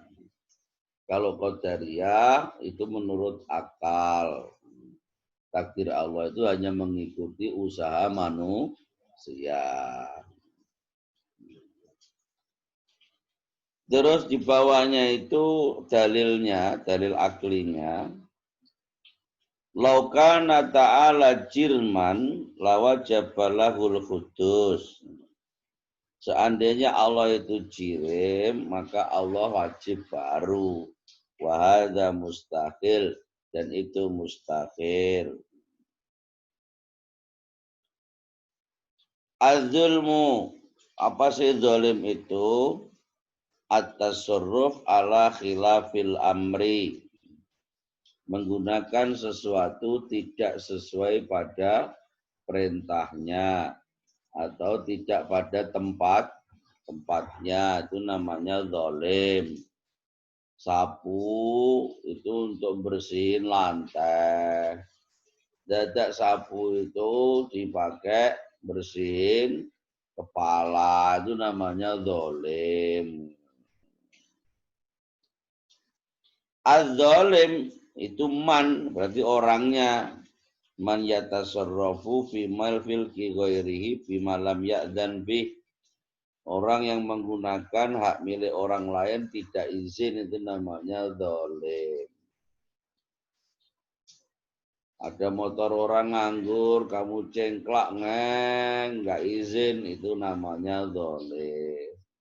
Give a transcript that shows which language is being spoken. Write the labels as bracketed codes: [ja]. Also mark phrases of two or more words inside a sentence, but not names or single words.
[id] Kalau Qadariyah itu menurut akal. Takdir Allah itu hanya mengikuti usaha manusia. Terus di bawahnya itu dalilnya, dalil aklinya. [ar] لو كان تعالى جرما لوجب له الحدوث. [id] Seandainya Allah itu jirim, maka Allah wajib baru. [ar] وهذا مستحيل. [id] Dan itu mustahil. Az-zulmu, apa sih zalim itu? [ar] التصرف على خلاف الأمر. [id] Menggunakan sesuatu tidak sesuai pada perintahnya. Atau tidak pada tempatnya. Itu namanya zalim. Sapu itu untuk bersihin lantai. Dadak sapu itu dipakai bersihin kepala. Itu namanya zalim. Az-zalim itu man, berarti orangnya. [ar] من يتصرف في مال ملك غيره بما لم يأذن به. [id] Orang yang menggunakan hak milik orang lain tidak izin, itu namanya zalim. Ada motor orang nganggur, kamu cengklak nggak izin, itu namanya zalim.